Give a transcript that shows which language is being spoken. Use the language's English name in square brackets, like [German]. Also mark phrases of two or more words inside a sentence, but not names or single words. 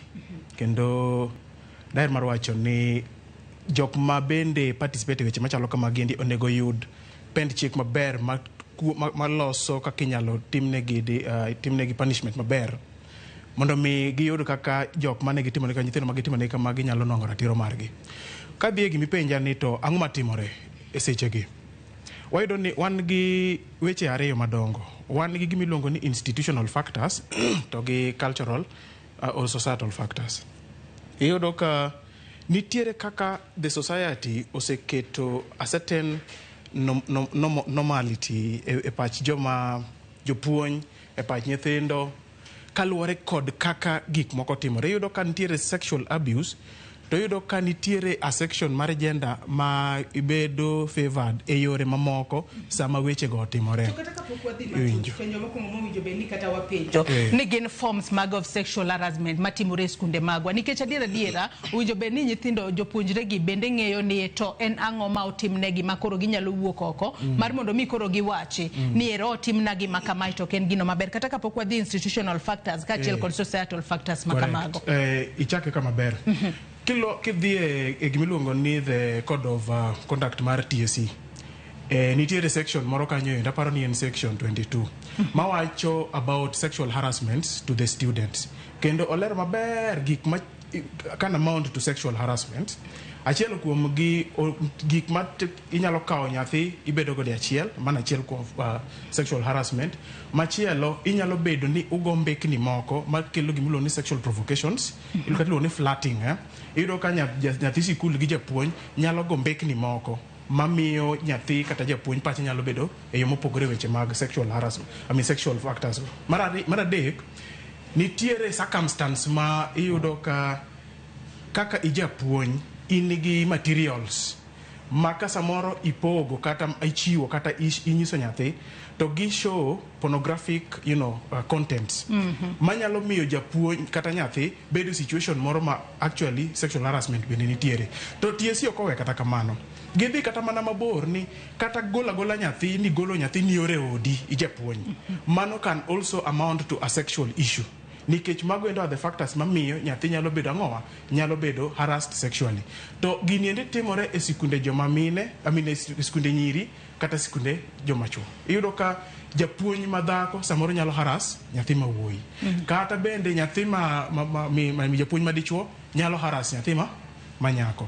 [Luo (Kenya and Tanzania)] Kendo daher mar wacho ni jok ma bende participate weche machalo kamagi endi onego yud pend chik maber maloso kaka inyalo timnegi punishment maber mondo mi giyud kaka jok mane gitimone ka nyithindo magitimone kamagi nyalo nwang'o ratiro margi. Ka dhi e gimipenja ni to ang'o matimore e sechegi, wayudo ni wan gi weche ariyo madongo. Wan gi gimiluongo ni [English] institutional factors [Luo (Kenya and Tanzania)] to gi [English] cultural or societal factors. [Luo (Kenya and Tanzania)] Iyudo ka nitiere kaka [English] the society [Luo (Kenya and Tanzania)] oseketo [English] a certain normality [Luo (Kenya and Tanzania)] e pach jopuonj, e pach nyithindo, kaluwore kod kaka gik moko timore. Iyudo ka nitiere [English] sexual abuse, [Luo (Kenya and Tanzania)] to iyudo ka nitiere [English] a section [Luo (Kenya and Tanzania)] mar gender ma ibedo favored e yore mamoko sama weche go timore. Ni gin forms mag [English] of sexual harassment [Luo (Kenya and Tanzania)] matimore e skunde magwa, nikech adiera ujo be ni nyithindo jopuonjre gi bende ng'eyo ni to en ang'o ma otimnegi ma koro ginyalo wuok oko mar mondo mi koro giwachi ni ero otimnagi ma kama to ken gino maber, kata kapok wadhi [English] institutional factors [Luo (Kenya and Tanzania)] kaachiel kod [English] societal factors [Luo (Kenya and Tanzania)] ma kamago. Ichake kama ber. Kidhi e gimiluongo ni [English] the code of conduct [Luo (Kenya and Tanzania)] mar TSC, nitiere section moro kanyo enda, paro ni en section 22 mawacho [English] about sexual harassment to the students, [Luo (Kenya and Tanzania)] kendo olero maber gik ma [English] can amount to sexual harassment. [Luo (Kenya and Tanzania)] Achiel kuom gik ma inyalo kawo nyathi ibedo gode achiel, mana achiel kuom [English] sexual harassment. [Luo (Kenya and Tanzania)] Machielo inyalo bedo ni ugo mbekni moko makelo gimiluongo ni [English] sexual provocations, [Luo (Kenya and Tanzania)] iluongo ni flirting. Iyudo ka nyathi sikul gi japuonj nyalo go mbekni moko mamiyo nyathi kata japuonj pache nyalo bedo e yo mopogore weche mag [English] sexual harassment, sexual factors. [Luo (Kenya and Tanzania)] Mar adek, nitiere circumstance ma iyudo kaka ijapuonj in gi materials ma ka samoro ipogo kata ichiwo kata inyiso nyathi to gi [English] show pornographic contents [Luo (Kenya and Tanzania)] manyalo miyo japuonj kata nyathi bedo situation moro ma [English] actually sexual harassment [Luo (Kenya and Tanzania)] bende nitiere. To TSC ok owe kata kamano, gidhi kata mana mabor ni kata gola nyathi ni golo nyathi ni ore odi ijapuonj. [English] Mano can also amount to a sexual issue, [Luo (Kenya and Tanzania)] nikech mago endo [English] are the factors [Luo (Kenya and Tanzania)] mamiyo nyathi nyalo bedo ang'owa, nyalo bedo [English] harassed sexually. [Luo (Kenya and Tanzania)] To gini ende timore e sikunde joma mine, sikunde nyiri kata sikunde joma chuo. Iyudo ka japuonj madhako samoro nyalo harass nyathi ma wuoyi, kata bende nyathi japuonj madichuo nyalo harass nyathi ma nyako.